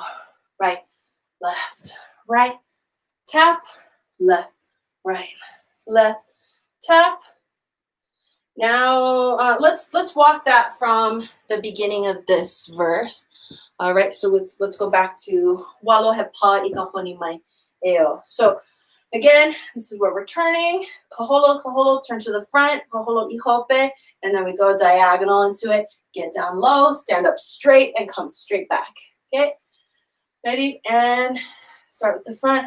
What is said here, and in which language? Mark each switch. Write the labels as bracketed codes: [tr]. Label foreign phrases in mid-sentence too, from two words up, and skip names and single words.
[en] Right, left, right, tap, left, right, left, tap. Now let's walk that from the beginning of this verse. All right, so let's go back to [haw] walo he pa I ka honi mai eo. [en] So again, this is where we're turning. [haw] Kaholo, kaholo, [en] turn to the front. Kaholo I hope, and then we go diagonal into it. Get down low, stand up straight, and come straight back. Okay, ready? And start with the front.